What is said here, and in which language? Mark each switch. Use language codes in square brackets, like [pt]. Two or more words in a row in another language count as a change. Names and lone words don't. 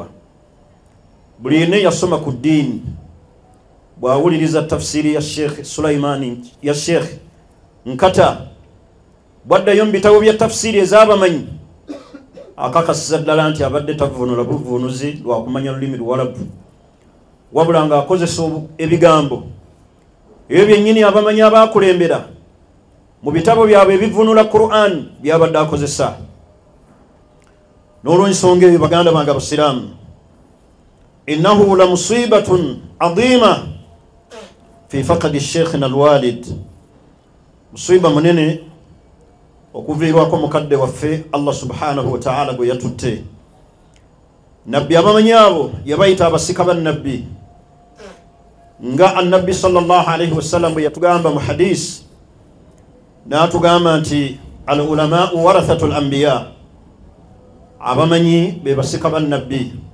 [lg] Buli yenna yasoma ku ddiini bw'awuliriza tafsiri ya Sheikh Sulaimani ya Sheikh Nkata bwaddayo mu bitabo bya tafsiri ez'abamanyi akakasiza ddala nti abadde tavuunula buvuunuzi lwa kumanya lulimi Luwarabu wabula ng'akozesa ebigambo ebyo byennyini abamanyi abaakulembera mu bitabo byabwe ebivuunula Qur'an byabadde akozesa. N'olw'ensonga eyo baganda bange abasiraamu, [ar] إنه لمصيبة عظيمة في فقد شيخنا الوالد. [lg] Musiba munene okuviirwako mukadde waffe [ar] الله سبحانه وتعالى [lg] gwe yatutte. Nabbi abamanyi abo yabayita abasika bannabbi nga annabbi [ar] صلى الله عليه وسلم [lg] bwe yatugamba mu hadisi n'atugamba nti [ar] العلماء ورثة الأنبياء, [lg] abamanyi be basika bannabbi.